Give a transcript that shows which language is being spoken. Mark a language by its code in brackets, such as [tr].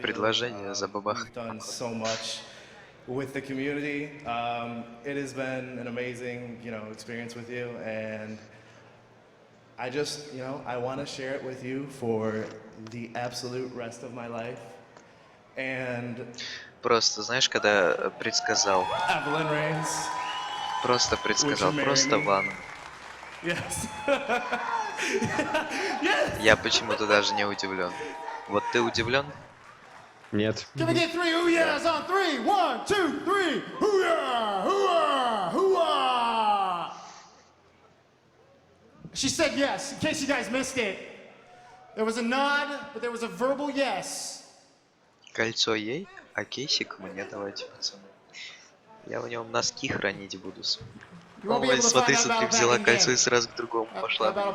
[ru] Предложение за бабах. [en] We've done so much with the community. It has been an amazing, experience with you, and I just, I want to share it with you for the absolute rest of my life. And [ru] просто, знаешь, когда предсказал. [en] Evelyn Reigns. [ru] Просто предсказал, просто ван. [en] Yes. [ru] Я почему-то даже не удивлен. Вот ты удивлен? Нет. [en] Can we get 3 hoo-yahs on 3? 1, 2, 3. Hoo-yah! Hoo-yah! Hoo-yah! She said yes, in case you guys missed it. There was a nod, but there was a verbal yes. [ru] Кольцо ей, кейсик мне давайте, пацаны. Я в нем носки хранить буду. Ой, смотри, взяла кольцо и сразу к другому пошла.